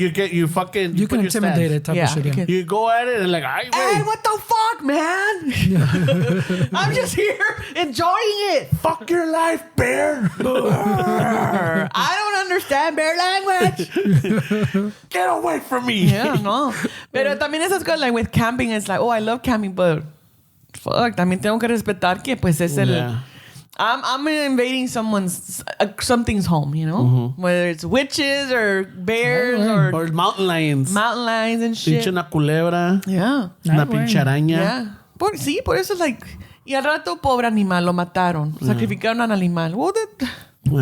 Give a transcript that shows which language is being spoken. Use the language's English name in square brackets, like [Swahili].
[English] you fucking you can intimidate it type of shit. Yeah. You go at it and like, hey, what the fuck, man? I'm just here enjoying it. Fuck your life, bear. I don't understand bear language. Get away from me. Yeah, no. [Spanish] Pero también esas cosas, [English] like with camping, it's like, I love camping, but fuck, [Spanish] también tengo que respetar que pues es el... [English] I'm invading something's home, whether it's witches or bears or mountain lions and shit. [Spanish] Pinche una culebra. [English] Yeah. [Spanish] Una pinche araña. Yeah. Por eso es like, y al rato pobre animal lo mataron, sacrificaron al animal. Well,